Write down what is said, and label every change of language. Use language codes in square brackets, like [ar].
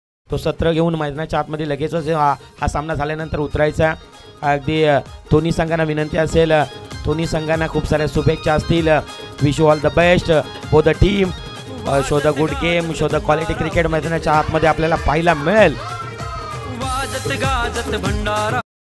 [mr] तो सत्र घेऊन मैदानाच्या आतमध्ये लगेचच हा सामना झाल्यानंतर उतरायचा. अगदी दोन्ही संघांना विनंती असेल, दोन्ही संघांना खूप साऱ्या शुभेच्छा असतील. [en] Wish you all the best for the team. Show the good game, show the quality cricket [mr] मैदानाच्या आतमध्ये आपल्याला पाहायला मिळेल. वाजत गाजत भंडारा.